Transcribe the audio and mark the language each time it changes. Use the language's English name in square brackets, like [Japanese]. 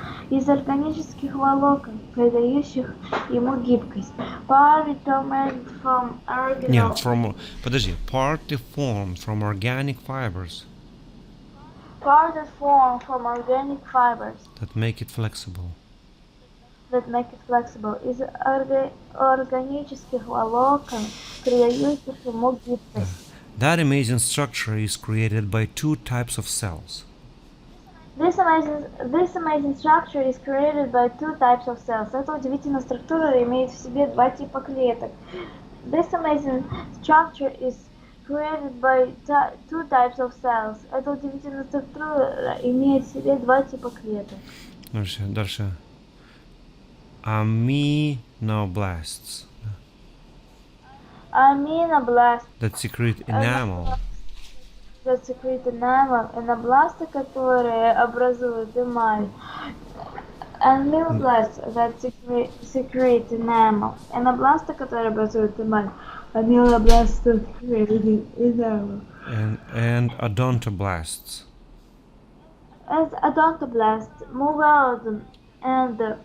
[Russian] Из органических волокон, придающих ему гибкость. [English] Partly formed from [Russian] Нет, [English] organic [Russian] подожди, [English] partly formed from organic fibers Partly formed from organic fibers that make it flexible. that make it flexible, [Russian] из органических волокон, придающих ему гибкость. [English] That amazing structure is created by two types of cells. This amazing structure is created by two types of cells. [Russian] Эта удивительная структура имеет в себе два типа клеток. [English] This amazing structure is created by two types of cells. [Russian] Эта удивительная структура имеет в себе два типа клеток. Дальше. Aminoblasts [English] Aminoblasts that secrete enamel. that secrete enamel, [Russian] энобласты, которые образуют эмаль. [English] Aminoblasts that secrete enamel, [Russian] энобласты, которые образуют эмаль. [English] Aminoblasts that secrete enamel. And odontoblasts As odontoblasts move out and